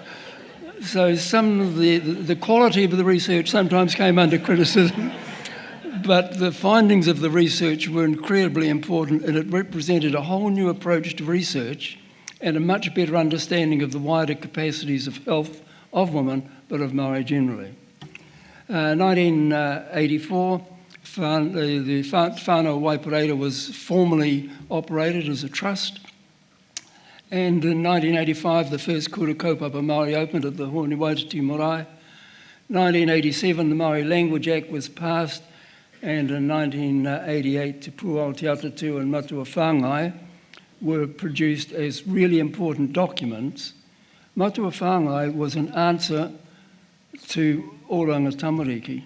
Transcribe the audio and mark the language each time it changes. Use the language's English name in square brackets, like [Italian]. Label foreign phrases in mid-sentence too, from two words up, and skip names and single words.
[English] So some of the quality of the research sometimes came under criticism, But the findings of the research were incredibly important, and it represented a whole new approach to research and a much better understanding of the wider capacities of health of women, but of Māori generally. 1984, the whānau Waipareira was formally operated as a trust, and in 1985 the first [Māori] kura kaupapa Māori [English] opened at the Hone Waititi Marae. 1987 the Māori Language Act was passed, and in 1988 Te Pūao Te Atatu and Matua Whāngai were produced as really important documents. Matua Whāngai was an answer to Oranga Tamariki.